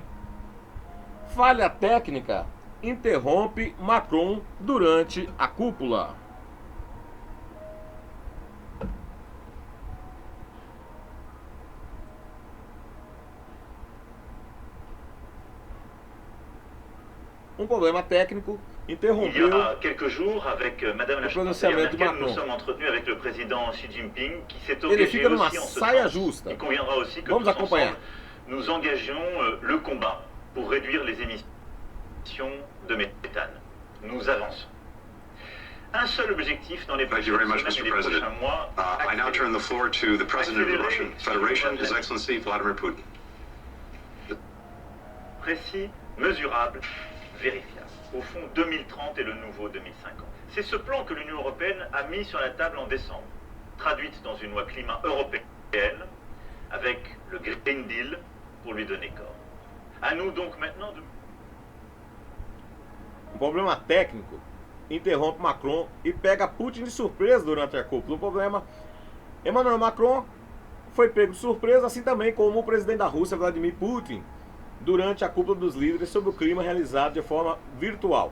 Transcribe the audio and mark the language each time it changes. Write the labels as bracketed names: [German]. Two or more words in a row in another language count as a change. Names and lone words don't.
[Portuguese] Falha técnica interrompe Macron durante a cúpula. Um problema técnico interrompeu [French] il y a quelques jours avec Madame la chancelière Merkel, nous sommes entretenus avec le président Xi Jinping qui s'est engagé aussi en ce sens. Il conviendra aussi que tous ensemble nous engagions le combat pour réduire les émissions de méthane. Nous avançons. Un seul objectif dans les prochaines semaines et les prochains mois. [English] I now turn the floor to the President of the Russian Federation, His Excellency Vladimir Putin. [French] Précis, mesurable, vérifiable. Au fond, 2030 est le nouveau 2050. C'est ce plan que l'Union européenne a mis sur la table en décembre, traduite dans une loi climat européenne, avec le Green Deal pour lui donner corps. À nous donc maintenant de... [Portuguese] Um problema técnico interrompe Macron e pega Putin de surpresa durante a cúpula. O problema, Emmanuel Macron foi pego de surpresa, assim também como o presidente da Rússia, Vladimir Putin, durante a cúpula dos líderes sobre o clima realizada de forma virtual.